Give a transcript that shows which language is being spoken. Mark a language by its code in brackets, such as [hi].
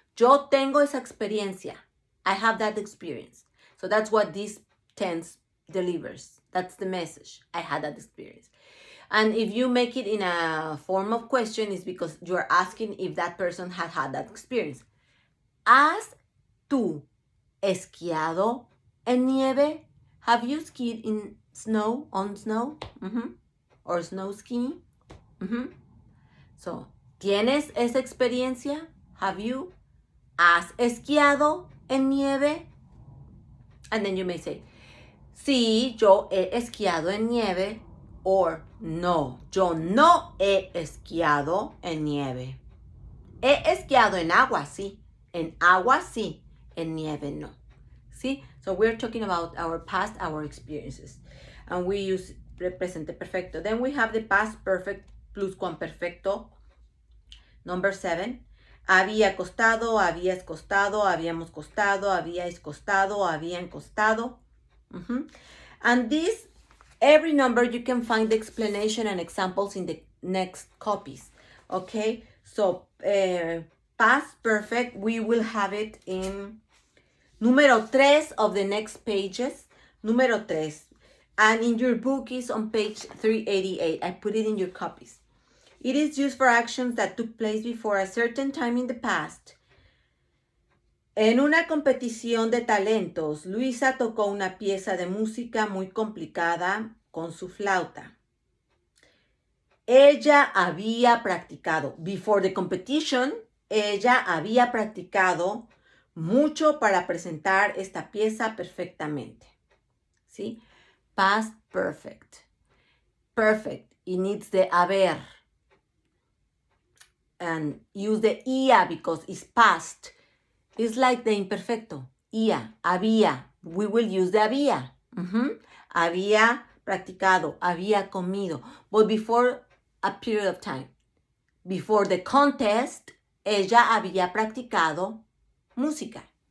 [es] Yo tengo esa experiencia. [en] I have that experience. So that's what this tense delivers. That's the message. I had that experience. And if you make it in a form of question, it's because you are asking if that person had that experience. [es] ¿Has tú esquiado en nieve? [en] Have you skied in snow, on snow? Or snow skiing? [es] So, ¿tienes esa experiencia? [en] Have you? [es] ¿Has esquiado en nieve? And then you may say, sí, yo he esquiado en nieve. Or, no, yo no he esquiado en nieve. He esquiado en agua, sí. En agua, sí. En nieve, no. [en] See? So we're talking about our past, our experiences. And we use presente perfecto. Then we have the past perfect pluscuamperfecto. Number 7. [es] Había costado, habías costado, habíamos costado, habíais costado, habían costado. [en] And this, every number you can find the explanation and examples in the next copies. Okay? So, past perfect, we will have it in número 3 of the next pages. Número 3. And in your book is on page 388. I put it in your copies. It is used for actions that took place before a certain time in the past. [es] En una competición de talentos, Luisa tocó una pieza de música muy complicada con su flauta. Ella había practicado. [en] Before the competition, [es] ella había practicado mucho para presentar esta pieza perfectamente. [en] ¿Sí? Past perfect. Perfect. It needs the haber. And use the ia because it's past. It's like the imperfecto. Ia, había. We will use the había. [es] Había practicado, había comido. [en] But before a period of time. Before the contest, [es] ella había practicado música.